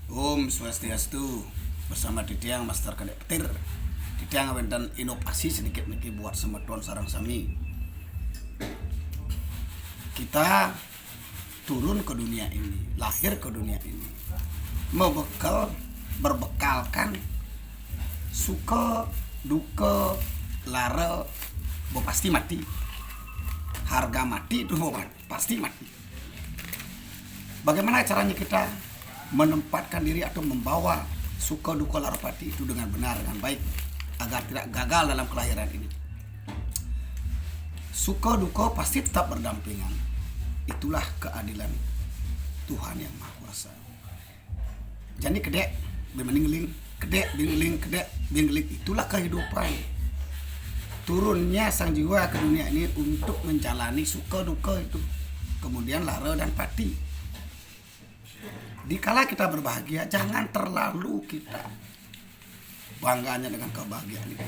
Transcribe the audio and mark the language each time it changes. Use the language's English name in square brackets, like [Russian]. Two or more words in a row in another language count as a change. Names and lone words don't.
[Indonesian] Om Swastiastu. Bersama Ditiang Master Kadek Petir. Ditiang dan inovasi sedikit niki buat [Balinese] semeton sarang sami. [Indonesian] Kita turun ke dunia ini, lahir ke dunia ini, berbekalkan suka, duka, lara, pasti mati. Harga mati itu pasti mati. Bagaimana caranya kita menempatkan diri atau membawa suka, duka, lara, pati itu dengan benar, dengan baik, agar tidak gagal dalam kelahiran ini. Suka, duka pasti tetap berdampingan. Itulah keadilan Tuhan yang Maha Kuasa. [Balinese] Jadi kedek, bingling, kedek, bingling, kedek, bingling, [Indonesian] itulah kehidupan. Turunnya sang jiwa ke dunia ini untuk menjalani suka, duka itu. Kemudian lara dan pati. Dikala kita berbahagia, jangan terlalu kita bangganya dengan kebahagiaan itu.